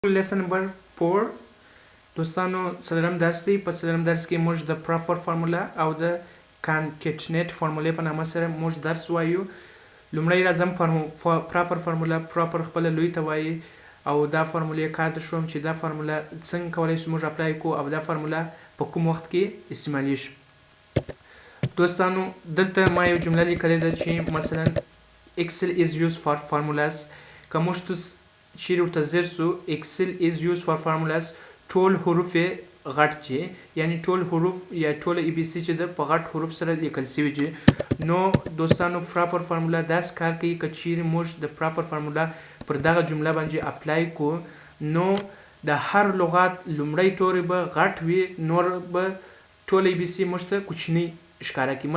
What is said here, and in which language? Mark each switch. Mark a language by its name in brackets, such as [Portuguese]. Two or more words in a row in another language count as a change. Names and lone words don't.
[English] Lesson number 4 [Pashto] دوستانو څلورم درس دی. په څلورم درس کې موږ د [English] proper formula [Pashto] او د [English] concatenate formula [Pashto] په نامه سره موږ درس وایو. لومړی راځم [English] proper formula [Pashto] proper خپل لوی ته وایي او دا فارموله کار شوم چې دا فارموله څنګه کولای شو موږ اپلای کو او دا فارموله په کوم وخت کې استعمالیږي. دوستانو دلته ما یو جمله لیکلې ده چې مثلا [English] Excel is used for formulas. [Pashto] که موږ چیرې ورته ځیر سو [English] Excel is used for formulas [Pashto] ټول حروف غټ چې یعنی ټول حروف یا ټول ABC چې د په غټ حروف سره لیکل شوي چې نو دوستانو [English] proper formula [Pashto] داس کار کوي که چیرې موږ د [English] proper formula [Pashto] پر دغه جمله باندې اپلای کو نو د هر لغات لومړی توری به غټ وي نور به ټول ABC موږ ته کوچنی ښکاره کوي.